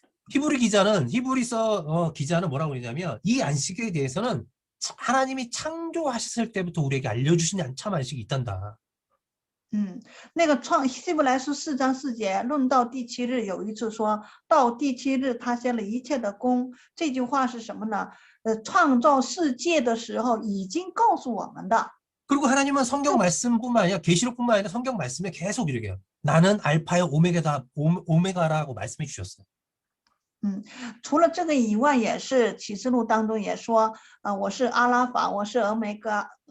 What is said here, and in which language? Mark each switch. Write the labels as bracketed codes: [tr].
[ko] 히브리서 기자는 뭐라고 그러냐면 이 안식에 대해서는 하나님이 창조하셨을 때부터 우리에게 알려주신 참 안식이 있단다. [zh] 那个希伯来书4章4节论到第7日，有一次说到第7日他歇了一切的工，这句话是什么呢？创造世界的时候已经告诉我们的。 [ko] 그리고 하나님은 성경 말씀뿐만 아니라 계시록뿐만 아니라 성경 말씀에 계속 이렇게 해요. 나는 알파요 오메가라고 말씀해 주셨어요. [zh] 除了这个以外，也是启示录当中也说，我是阿拉法，我是俄梅嘎。